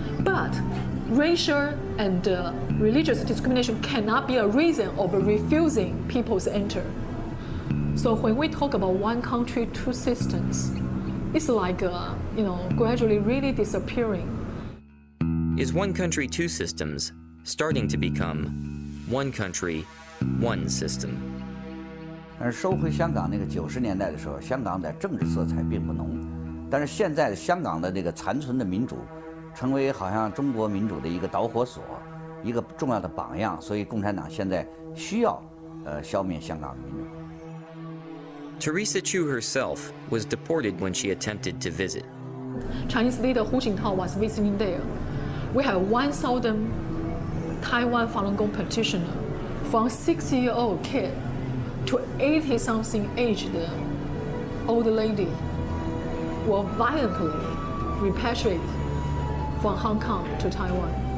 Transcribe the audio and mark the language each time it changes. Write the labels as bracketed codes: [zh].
[en] But racial and religious discrimination cannot be a reason of refusing people to enter. So when we talk about one country, two systems, it's like, gradually really disappearing. Is one country, two systems starting to become one country, one system? [zh] 但是收回香港那个90年代的时候，香港的政治色彩并不浓，但是现在的香港的这个残存的民主，成为好像中国民主的一个导火索，一个重要的榜样，所以共产党现在需要消灭香港的民主。 [en] Teresa Chiu herself was deported when she attempted to visit. Chinese leader Hu Jintao was visiting there. We have 1,000 Taiwan Falun Gong practitioners, from 6-year-old kid to 80-something aged old lady, were violently repatriated from Hong Kong to Taiwan.